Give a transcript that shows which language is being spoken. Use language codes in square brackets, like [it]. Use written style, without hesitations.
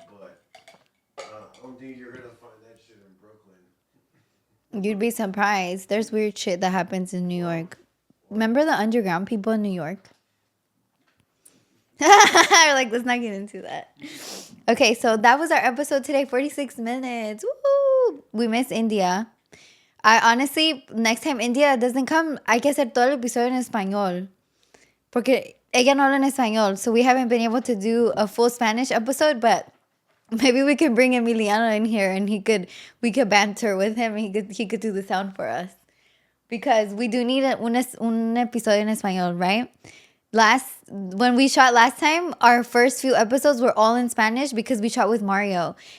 [en] But I don't think you're gonna find that shit in Brooklyn. you'd be surprised. There's weird shit that happens in New York. Remember the underground people in New York? Like, let's not get into that. Okay, so that was our episode today. 46 minutes. Woo! We miss India. I honestly, next time India doesn't come, [es] hay que hacer todo el episodio en español. Porque ella no habla en español. [en] So we haven't been able to do a full Spanish episode, but maybe we could bring Emiliano in here and we could banter with him and he could do the sound for us. Because we do need [es] un episodio en español, [en] right? When we shot last time, our first few episodes were all in Spanish because we shot with Mario.